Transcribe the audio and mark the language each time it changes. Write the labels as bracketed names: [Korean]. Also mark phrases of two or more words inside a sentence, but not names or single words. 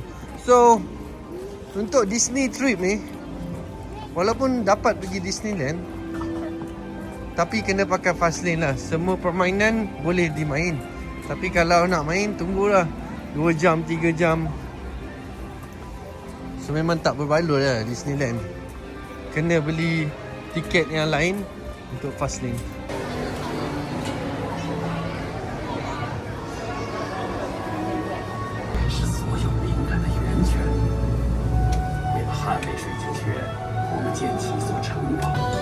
[Malay] So, untuk Disney trip ni, walaupun dapat pergi Disneyland, tapi kena pakai [English] fast lane [Malay] lah. Semua permainan boleh dimain. Tapi kalau nak main, tunggulah 2 jam, 3 jam. So memang tak berbaloi lah Disneyland. Kena beli tiket yang lain untuk [English] fast lane. [Chinese] 是所有灵感的源泉。为了捍卫水晶穴，我们建起一座城堡。